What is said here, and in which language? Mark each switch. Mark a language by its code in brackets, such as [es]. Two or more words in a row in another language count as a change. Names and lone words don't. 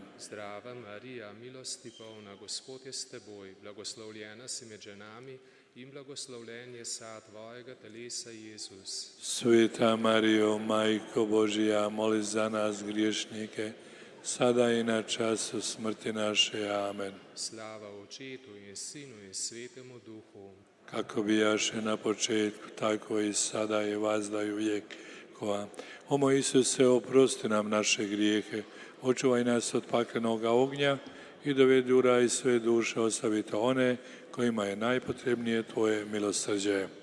[sl] Zdrava Marija, milosti polna, Gospod je s teboj, blagoslovljena si med ženami in blagoslovljen je sad tvojega telesa, Jezus. [hr] Sveta Marijo, Majko Božja, moli za nas griješnike, sada i na času smrti naše. Amen. [sl] Slava Očetu in Sinu in Svetemu Duhu. [hr] Kako bijaše na početku, tako i sada i vazda i uvijek. O moj Isuse, oprosti nam naše grijehe, očuvaj nas od paklenoga ognja i dovedi u raj sve duše, ostavite one kojima je najpotrebnije tvoje milosrđe.